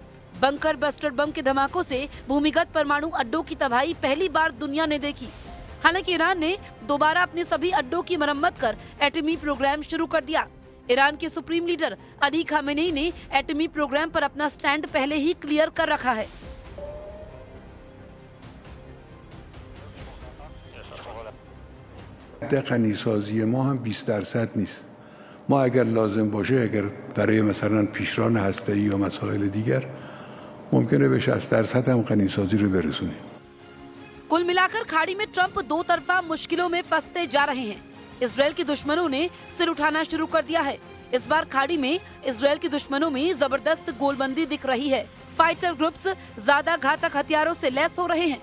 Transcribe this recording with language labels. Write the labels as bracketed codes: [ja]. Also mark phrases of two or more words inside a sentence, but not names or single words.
[en] bunker buster [hi] बम के धमाकों से भूमिगत परमाणु अड्डों की तबाही पहली बार दुनिया ने देखी। हालांकि ईरान ने दोबारा अपने सभी अड्डों की मरम्मत कर एटमी प्रोग्राम शुरू कर दिया। ईरान के [en] supreme leader [hi] अली खामेनेई ने एटमी प्रोग्राम पर अपना स्टैंड पहले ही क्लियर कर रखा है। [fa] غنیسازی ما هم 20% نیست. ما اگر لازم باشه، اگر برای مثلا پیشران هسته‌ای یا مسائل دیگر ممکنه به 60% هم غنیسازی رو برسونیم. [hi] कुल मिलाकर खाड़ी में ट्रंप 2 तरफा मुश्किलों में फंसते जा रहे हैं। इजराइल के दुश्मनों ने सिर उठाना शुरू कर दिया है। इस बार खाड़ी में इजराइल के दुश्मनों में जबरदस्त गोलबंदी दिख रही है। [en] fighter groups [hi] ज्यादा घातक हथियारों से लैस हो रहे हैं।